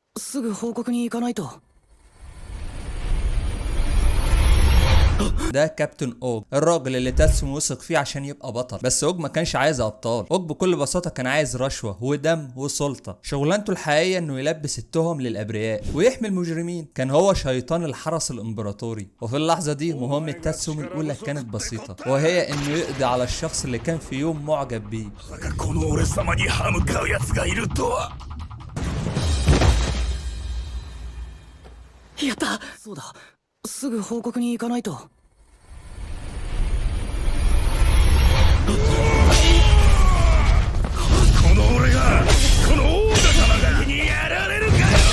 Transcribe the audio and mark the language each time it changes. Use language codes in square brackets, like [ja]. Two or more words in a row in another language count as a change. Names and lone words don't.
[ja] すぐ報告に行かないと。 [ar] ده كابتن اوج، الراجل اللي تاتسومي وثق فيه عشان يبقى بطل. بس اوج ما كانش عايز ابطال، اوج بكل بساطه كان عايز رشوه ودم وسلطه. شغلانته الحقيقيه انه يلبس التهم للابرياء ويحمي المجرمين. كان هو شيطان الحرس الامبراطوري. وفي اللحظه دي مهمه تاتسومي الاولى كانت بسيطه، وهي انه يقضي على الشخص اللي كان في يوم معجب بيه. [ja] この俺様に歯向かう奴がいるとは。やった。そうだ、すぐ報告に行かないと。この俺がこの王女様がにやられるかよ。